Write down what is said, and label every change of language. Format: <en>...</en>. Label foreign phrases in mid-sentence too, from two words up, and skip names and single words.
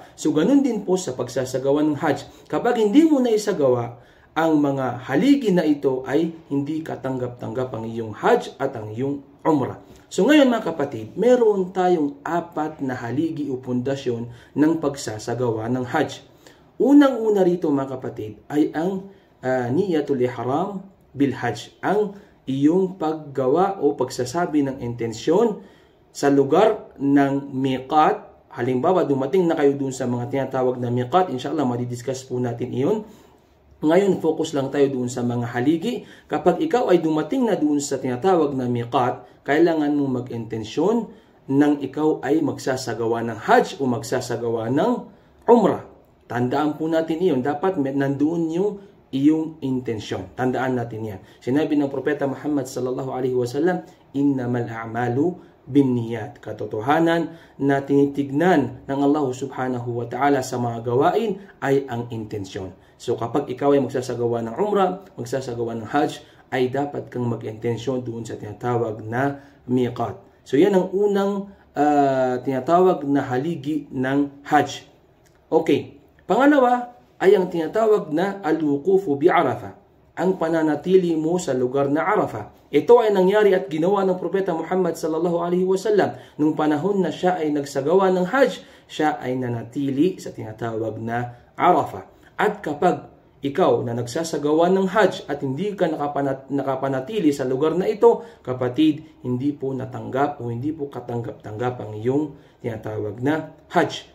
<tl>So ganun din po sa pagsasagawa ng Hajj. Kapag hindi mo naisagawa, ang mga haligi na ito ay hindi katanggap-tanggap ang iyong Hajj at ang iyong Umrah. So ngayon mga kapatid, meron tayong 4 na haligi o pundasyon ng pagsasagawa ng Hajj. Unang-una rito mga kapatid ay ang</tl> <ar>نية الإحرام بالحج,</ar> <tl>ang iyong paggawa o pagsasabi ng intensyon sa lugar ng miqat. Halimbawa, dumating na kayo dun sa mga tinatawag na miqat, inshallah madidiscuss po natin iyon. Ngayon, focus lang tayo doon sa mga haligi. Kapag ikaw ay dumating na doon sa tinatawag na miqat, kailangan mong mag-intensyon nang ikaw ay magsasagawa ng Hajj o magsasagawa ng Umrah. Tandaan po natin iyon. Dapat nandoon yung iyong intensyon. Tandaan natin yan. Sinabi ng Propeta Muhammad</tl> <ar>صلى الله عليه وسلم, إنما الأعمال بالنيات.</ar> <tl>Katotohanan na tinitignan ng Allah</tl> <ar>سبحانه وتعالى</ar> <tl>sa mga gawain ay ang intensyon. So kapag ikaw ay magsasagawa ng Umrah, magsasagawa ng Hajj, ay dapat kang mag-intensyon doon sa tinatawag na miqat. So yan ang unang tinatawag na haligi ng Hajj. Okay. Pangalawa ay ang tinatawag na</tl> <ar>الوقوف بعرفة,</ar> <tl>ang pananatili mo sa lugar na Arafah. Ito ay nangyari at ginawa ng Propeta Muhammad</tl> <ar>صلى الله عليه وسلم</ar> <tl>nung panahon na siya ay nagsagawa ng Hajj, siya ay nanatili sa tinatawag na Arafah. At kapag ikaw na nagsasagawa ng Hajj at hindi ka nakapanatili sa lugar na ito, kapatid, hindi po natanggap o hindi po katanggap-tanggap ang iyong tinatawag na Hajj.</tl>